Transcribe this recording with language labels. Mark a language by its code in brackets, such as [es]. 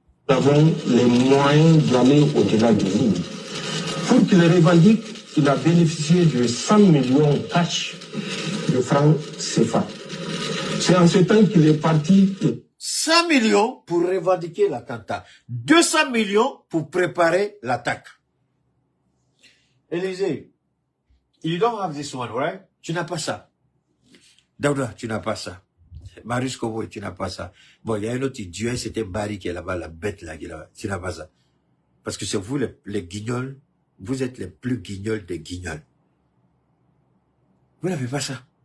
[fr] Nous avons les moyens d'aller au-delà des lignes. Pour qu'il revendique, il a bénéficié de 100 millions cash de francs CFA. C'est en ce temps qu'il est parti. 100 millions pour revendiquer l'attentat. 200 millions pour préparer l'attaque. [en] Élisée, you don't have this one, right? [fr] Tu n'as pas ça. Daouda, tu n'as pas ça. Marius Kobo, tu n'as pas ça. Bon, il y a un autre idiot, c'était Barry qui est là-bas, la bête là, qui est là-bas. Tu n'as pas ça. Parce que c'est vous les guignols, vous êtes les plus guignols des guignols. Vous n'avez pas ça.